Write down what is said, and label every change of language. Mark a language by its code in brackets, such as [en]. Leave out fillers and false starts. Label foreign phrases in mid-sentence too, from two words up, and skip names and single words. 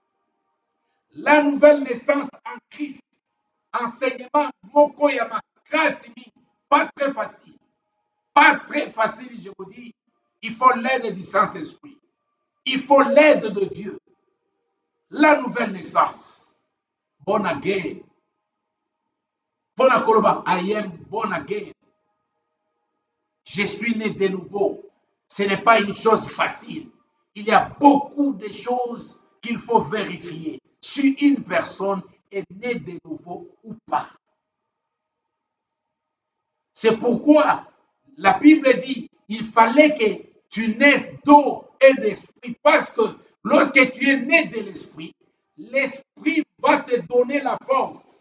[fr] en Christ, enseignement [ln] moko ya makasi, [fr] pas très facile, je vous dis, il faut l'aide du Saint-Esprit, il faut l'aide de Dieu, la nouvelle naissance, [en] born again, I am born again. [fr] Je suis né de nouveau. Ce n'est pas une chose facile. Il y a beaucoup de choses qu'il faut vérifier si une personne est née de nouveau ou pas. C'est pourquoi la Bible dit il fallait que tu naisses d'eau et d'esprit, parce que lorsque tu es né de l'esprit, l'esprit va te donner la force.